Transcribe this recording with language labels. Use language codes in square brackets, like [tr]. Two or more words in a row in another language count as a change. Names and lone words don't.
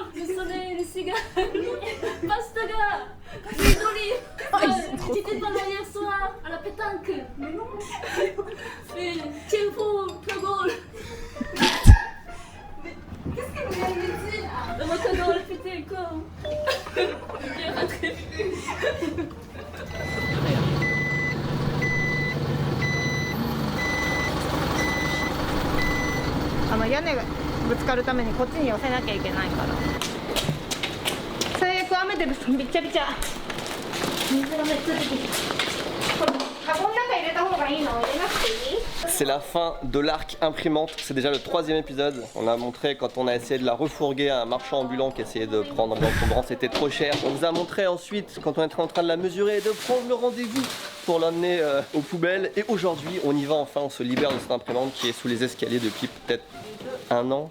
[fr] Le soleil, le cigare, Pastaga, Cassandoli. Tu t'es pas là hier soir à la pétanque. Mais non. Tiens, Paul, Macagol. Qu'est-ce que vous avez dit là? Macagol, putain, con. Viens rentrer. [ja] 屋根がぶつかるためにこっちに寄せなきゃいけないから最悪雨でびっちゃびちゃ水がめっちゃ出てきたこれカゴの中入れた方がいいの入れなくていい [fr] C'est la fin de l'arc imprimante, c'est déjà le 3e épisode. On a montré quand on a essayé de la refourguer à un marchand ambulant qui essayait de prendre l'encombrant, c'était trop cher. On vous a montré ensuite quand on était en train de la mesurer et de prendre le rendez-vous pour l'emmener aux poubelles. Et aujourd'hui on y va enfin, on se libère de cette imprimante qui est sous les escaliers depuis peut-être 1 an.